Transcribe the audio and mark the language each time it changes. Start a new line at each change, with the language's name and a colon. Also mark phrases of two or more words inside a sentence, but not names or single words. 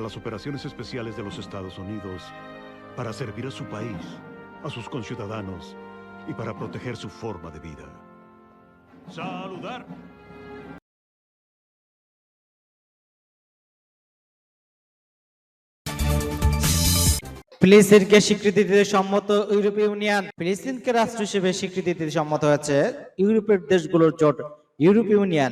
Spanish: las operaciones especiales de los Estados Unidos para servir a su país, a sus conciudadanos y para proteger su forma de vida. ¡Saludar!
Bangla: ফিলিস্তিনকে স্বীকৃতি দিতে সম্মত ইউরোপীয় ইউনিয়ন। ফিলিস্তিনকে রাষ্ট্র হিসেবে স্বীকৃতি দিতে সম্মত হয়েছে ইউরোপের দেশগুলোর জোট ইউরোপীয় ইউনিয়ন।